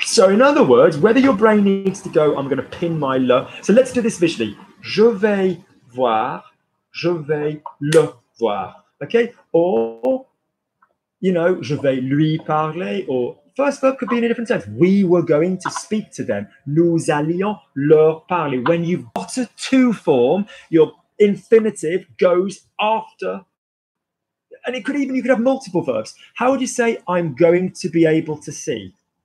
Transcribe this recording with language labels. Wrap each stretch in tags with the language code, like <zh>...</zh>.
<en>So in other words, whether your brain needs to go, I'm going to pin my le. So let's do this visually.</en> <fr>Je vais voir. Je vais le voir. Okay?</fr> <en>Or, you know,</en> <fr>je vais lui parler.</fr> <en>Or first verb could be in a different sense. We were going to speak to them.</en> <fr>Nous allions leur parler.</fr> <en>When you've got a to form, your infinitive goes after. And you could have multiple verbs. How would you say I'm going to be able to see?</en>